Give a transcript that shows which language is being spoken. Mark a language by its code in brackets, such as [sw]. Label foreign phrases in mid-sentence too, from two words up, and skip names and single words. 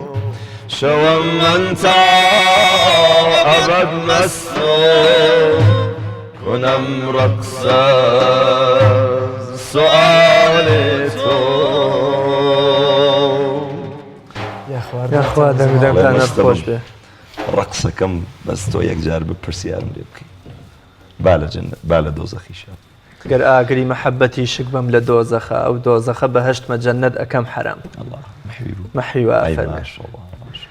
[fa] شوم من تا ابد مست و کنم رقص از سؤال تو. [ckb] یا خوا دەنگدەمتان خۆش بێ. ڕقسەکەم بەس تۆ یەکجار بپرسیارم لێ بکەی با لە جەنەت با لە دۆزەخیشە. گەر ئاگری مەحەبەتی شک بم لە دۆزەخە ئەو دۆزەخە بەهەشتمە جەنەت ئەکەم حەرام. مەحیوە فەرمێ.